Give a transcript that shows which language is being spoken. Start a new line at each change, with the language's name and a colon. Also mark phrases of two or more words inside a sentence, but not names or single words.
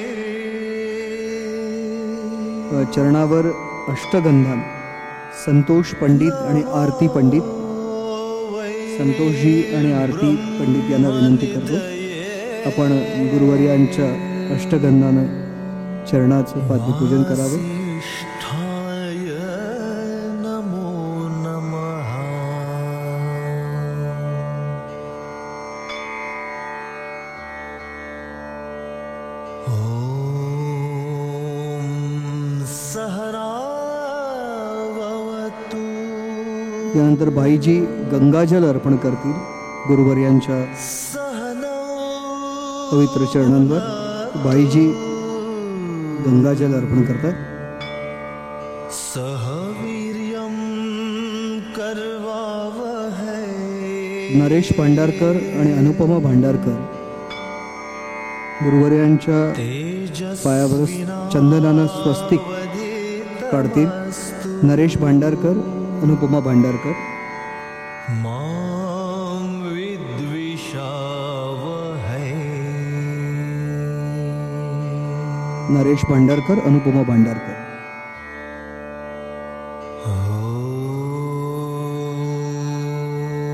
Marathi: चरणावर अष्टगंधान संतोष पंडित आणि आरती पंडित, संतोषजी आणि आरती पंडित यांना विनंती करतो आपण गुरुवर्यांच्या अष्टगंधानं चरणाचं पाद्यपूजन करावे.
Sanskrit: वासिष्ठाय नमो नमः. ॐ सहनावतु.
Marathi: यानंतर भाईजी गंगाजल अर्पण करतील गुरुवर्यांच्या
Sanskrit: सहनौ
Marathi: पवित्र चरणांवर. भाईजी गंगाजल अर्पण करतात.
Sanskrit: सहवीर्यं करवावहै.
Marathi: नरेश भांडारकर आणि अनुपमा भांडारकर गुरुवर्यांच्या पायावर चंदनानं स्वस्तिक काढतील. नरेश भांडारकर, अनुपमा भांडारकर.
Sanskrit: मां विद्विषावहै.
Marathi: नरेश भांडारकर, अनुपमा भांडारकर. ॐ